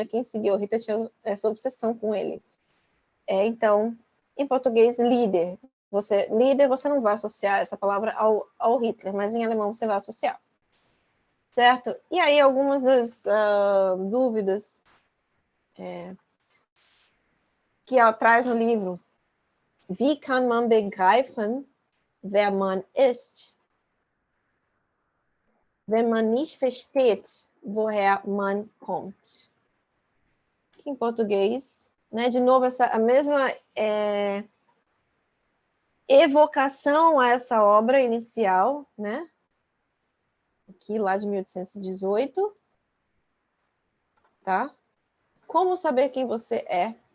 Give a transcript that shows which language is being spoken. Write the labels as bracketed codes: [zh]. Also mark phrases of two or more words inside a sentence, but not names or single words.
[pt] Quem seguiu o Hitler tinha essa obsessão com ele. Então, em português, líder. Você não vai associar essa palavra ao Hitler, mas em alemão você vai associar. Certo? E aí algumas das dúvidas que ela traz no livro. [de] Wie kann man begreifen, wer man ist, wenn man nicht versteht, woher man kommt? [pt] Que em português, né, de novo, a mesma evocação a essa obra inicial, né? Aqui, lá de 1818. Tá? Como saber quem você é?